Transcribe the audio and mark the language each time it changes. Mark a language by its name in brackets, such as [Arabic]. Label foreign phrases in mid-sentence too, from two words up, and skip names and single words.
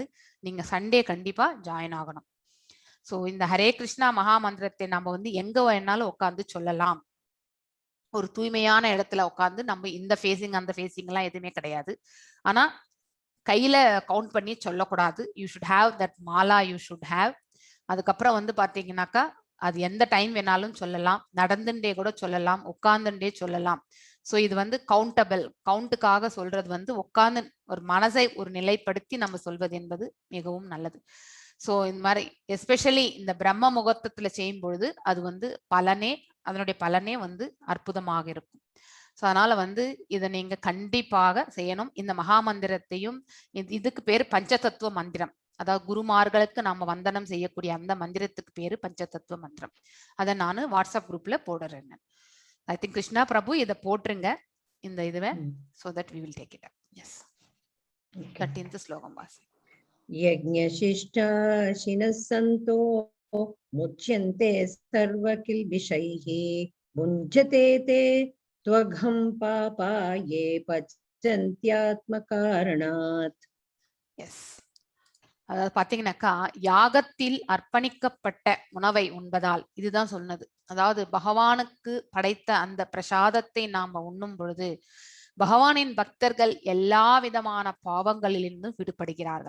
[Tamil] நீங்க சண்டே கண்டிப்பா ஜாயின் ஆகணும். சோ இந்த ஹரே கிருஷ்ணா மகா மந்திரத்தை நம்ம வந்து எங்க வேணாலும் உட்காந்து சொல்லலாம். ஒரு தூய்மையான இடத்துல உட்காந்து நம்ம இந்த ஃபேசிங் அந்த ஃபேசிங் எல்லாம் எதுவுமே கிடையாது. ஆனா கையில கவுண்ட் பண்ணி சொல்லக்கூடாது. [English] you should have that mala, you should have. [Tamil] அதுக்கப்புறம் வந்து பாத்தீங்கன்னாக்கா அது எந்த டைம் வேணாலும் சொல்லலாம், நடந்துட்டே கூட சொல்லலாம், உட்கார்ந்துட்டே சொல்லலாம். சோ இது வந்து கவுண்டபிள், கவுண்ட்டுக்காக சொல்றது வந்து உட்கார்ந்து ஒரு மனசை ஒரு நிலைப்படுத்தி நம்ம சொல்வது என்பது மிகவும் நல்லது. சோ இந்த மாதிரி எஸ்பெஷலி இந்த பிரம்ம முகூர்த்தத்துல செய்யும் பொழுது அது வந்து அதனுடைய பலனே வந்து அற்புதமாக இருக்கும். ஸோ அதனால வந்து இதை நீங்க கண்டிப்பாக செய்யணும். இந்த மகாமந்திரத்தையும் இதுக்கு பேரு பஞ்சதத்துவ மந்திரம். அதாவது குருமார்களுக்கு நாம வந்தனம் செய்யக்கூடிய அந்த மந்திரத்துக்கு பேரு பஞ்சதத்துவ மந்திரம். அதை நான் வாட்ஸ்அப் குரூப்ல போடுறேன். [English] I think [Tamil] கிருஷ்ணா பிரபு இதை போட்டுருங்க இந்த இதுவை. [English] So that we will take it up. [Tamil] எஸ் 13th ஸ்லோகம் வாசி. [Sanskrit] यज्ञशिष्टाशिनः सन्तो मुच्यन्ते सर्वकिल्बिषैः भुञ्जते ते त्वघं पापा ये पचन्त्यात्मकारणात्. [Tamil] எஸ், அதாவது பாத்தீங்கன்னாக்கா யாகத்தில் அர்ப்பணிக்கப்பட்ட உணவை உண்பதால் இதுதான் சொன்னது. அதாவது பகவானுக்கு படைத்த அந்த பிரசாதத்தை நாம உண்ணும் பொழுது பகவானின் பக்தர்கள் எல்லா விதமான பாவங்களிலிருந்து விடுபடுகிறார்கள்.